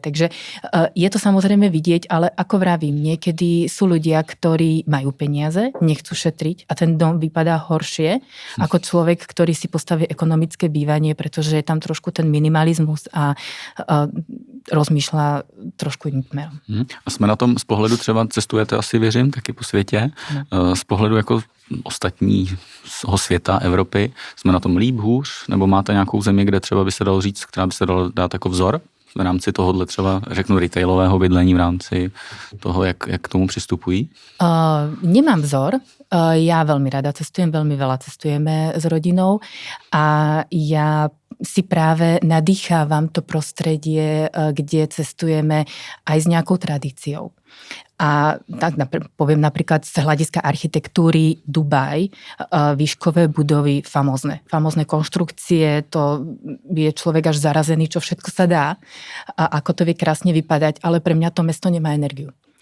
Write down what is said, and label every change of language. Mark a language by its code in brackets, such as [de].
[sk] Takže je to samozrejme vidieť, ale ako vravím, niekedy sú ľudia, ktorí majú peniaze, nechcú šetriť a ten dom vypadá horšie ako človek, ktorý si postaví ekonomické bývanie, pretože je tam trošku ten minimalizmus a rozmýšľa trošku iným smerom. [cs] A jsme na tom z pohledu třeba cestujete asi, věřím, taky po světě. No. Z pohledu jako ostatního světa, Evropy, jsme na tom líp, hůř? Nebo máte nějakou zemi, kde třeba by se dalo říct, která by se dala dát jako vzor? V rámci tohohle třeba, řeknu, retailového bydlení v rámci toho, jak k tomu přistupují? [sk] Nemám vzor. Ja veľmi rada cestujem, veľmi veľa cestujeme s rodinou a ja si práve nadýchávam to prostredie, kde cestujeme aj s nejakou tradíciou. A tak poviem napríklad z hľadiska architektúry Dubaj, výškové budovy, famózne konštrukcie, to je človek až zarazený, čo všetko sa dá a ako to vie krásne vypadať, ale pre mňa to mesto nemá energiu.